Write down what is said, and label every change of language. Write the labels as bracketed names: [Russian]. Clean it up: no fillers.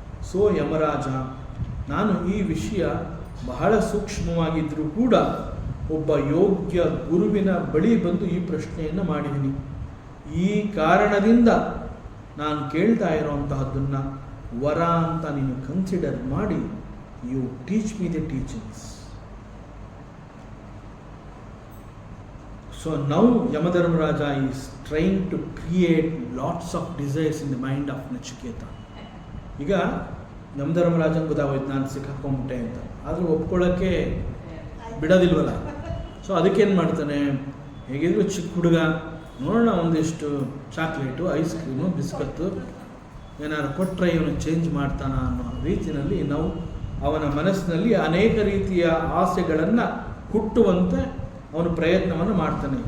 [Kannada] So Yamaraja, ನಾನು ಈ ವಿಷಯ ಬಹಳ ಸೂಕ್ಷ್ಮವಾಗಿದ್ದರೂ ಕೂಡ ಒಬ್ಬ ಯೋಗ್ಯ ಗುರುವಿನ ಬಳಿ ಬಂದು ಈ ಪ್ರಶ್ನೆಯನ್ನು ಮಾಡಿದ್ದೀನಿ. ಈ ಕಾರಣದಿಂದ ನಾನು ಕೇಳ್ತಾ ಇರೋವಂತಹದ್ದನ್ನು ವರ ಅಂತ ನೀನು ಕನ್ಸಿಡರ್ ಮಾಡಿ [English] You teach me the teachings. So now Yamadharmaraja is trying to create lots of desires in the mind of Nachiketa. [Kannada] ಈಗ ಯಮಧರ್ಮರಾಜನ್ ಗೊತ್ತಾಗೋಯ್ತು ನಾನು ಸಿಕ್ಕಾಕೊಂಡ್ಬಿಟ್ಟೆ ಅಂತ. ಆದರೂ ಒಪ್ಕೊಳ್ಳೋಕ್ಕೆ ಬಿಡೋದಿಲ್ವಲ್ಲ. ಸೊ ಅದಕ್ಕೇನು ಮಾಡ್ತಾನೆ, ಹೇಗಿದ್ರು ಚಿಕ್ಕ ಹುಡುಗ, ನೋಡೋಣ ಒಂದಿಷ್ಟು ಚಾಕ್ಲೇಟು, ಐಸ್ ಕ್ರೀಮು, ಬಿಸ್ಕತ್ತು ಏನಾದ್ರು ಕೊಟ್ಟರೆ ಇವನು ಚೇಂಜ್ ಮಾಡ್ತಾನ ಅನ್ನೋ ರೀತಿಯಲ್ಲಿ ನಾವು ಅವನ ಮನಸ್ಸಿನಲ್ಲಿ ಅನೇಕ ರೀತಿಯ ಆಸೆಗಳನ್ನು ಹುಟ್ಟುವಂತೆ ಅವನು ಪ್ರಯತ್ನವನ್ನು ಮಾಡ್ತಾನೆ.